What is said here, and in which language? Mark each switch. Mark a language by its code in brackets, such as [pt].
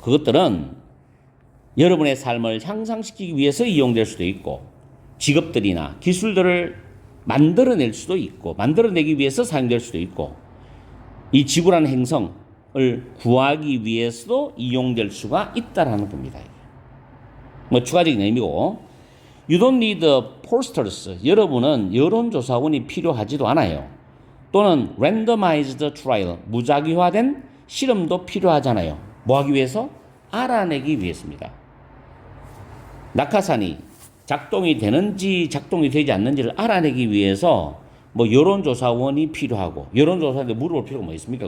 [ko] 그것들은 여러분의 삶을 향상시키기 위해서 이용될 수도 있고 직업들이나 기술들을 만들어낼 수도 있고 만들어내기 위해서 사용될 수도 있고 이 지구라는 행성을 구하기 위해서도 이용될 수가 있다라는 겁니다. 뭐 추가적인 의미고 [en] You don't need pollsters. [ko] 여러분은 여론조사원이 필요하지도 않아요. 또는 randomized trial, 무작위화된 실험도 필요하잖아요. 뭐 하기 위해서? 알아내기 위해서입니다. 낙하산이 작동이 되는지 작동이 되지 않는지를 알아내기 위해서 뭐 여론조사원이 필요하고 여론조사한테 물어볼 필요가 뭐 있습니까?